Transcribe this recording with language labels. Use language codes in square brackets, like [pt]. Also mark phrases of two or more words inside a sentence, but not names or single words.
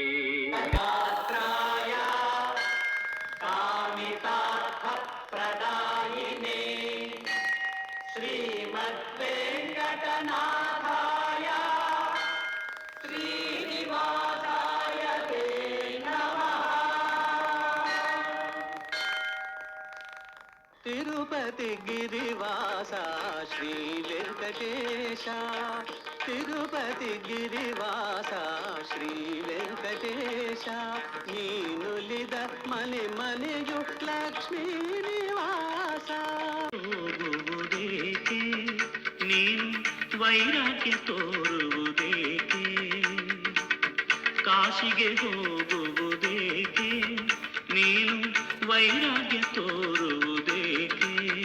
[sa] श्रीमद्वेङ्कटनाथाय श्रीनिवासाय ते नमः. [kn] ತಿರುಪತಿ ಗಿರಿವಾಸ ಶ್ರೀ ವೆಂಕಟೇಶ ತಿರುಪತಿ గిరివాಸ ಶ್ರೀ ವೆಂಕಟೇಶ ನೀನುಲಿದ ಮನೆ ಮನೆಯು ಲಕ್ಷ್ಮೀ ನಿವಾಸ ಹೋಗುವುದೇಕೆ ನೀನು ವೈರಾಗ್ಯ ತೋರುವುದೇಕೆ ಕಾಶಿಗೆ ಹೋಗುವುದೇಕೆ ನೀನು ವೈರಾಗ್ಯ ತೋರುವುದೇಕೆ